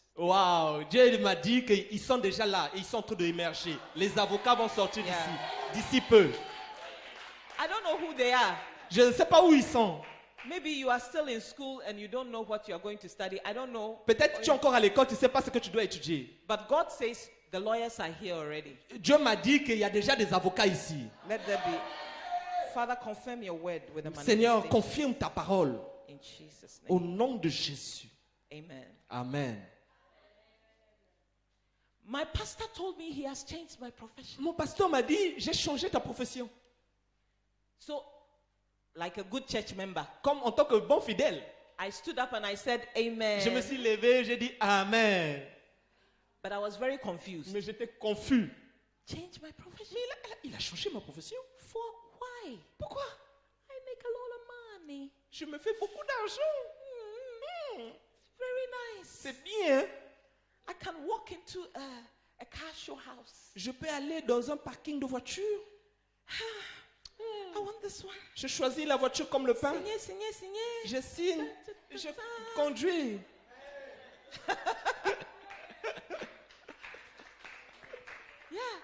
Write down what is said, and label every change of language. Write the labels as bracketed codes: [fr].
[fr] Waouh, Dieu m'a dit qu'ils sont déjà là, ils sont en train d'émerger. Les avocats vont sortir [en] Yeah. [fr] d'ici peu. [en] I don't know who they are. [fr] Je ne sais pas où ils sont. [en] Maybe you are still in school and you don't know what you are going to study. I don't know. [fr] Peut-être que tu es encore à l'école, tu ne sais pas ce que tu dois étudier. [en] But God says the lawyers are here already. [fr] Dieu m'a dit qu'il y a déjà des avocats ici. [en] Let there be. Father, confirm your word with the [fr] Seigneur, [en] manifestation. [fr] confirme ta parole [en] In Jesus' [fr] au [en] name. [fr] nom de Jésus. [en] Amen. [fr] Amen. [en] My pastor told me he has changed my profession. [fr] Mon pasteur m'a dit, j'ai changé ta profession. [en] So, like a good church member, [fr] Comme en tant que bon fidèle, [en] I stood up and I said, Amen. [fr] je me suis levé, j'ai dit Amen. [en] But I was very confused. [fr] Mais j'étais confus. [en] Change my profession? [fr] Il a changé ma profession. [en] For why? [fr] Pourquoi? [en] I make a lot of money. [fr] Je me fais beaucoup d'argent. [en] It's very nice. [fr] C'est bien. [en] I can walk into a car show house. [fr] Je peux aller dans un parking de voiture. [en] I want this one. [fr] Je choisis la voiture comme le pain. Signé, signé, signé. Je signe. Je conduis. [en] Yeah.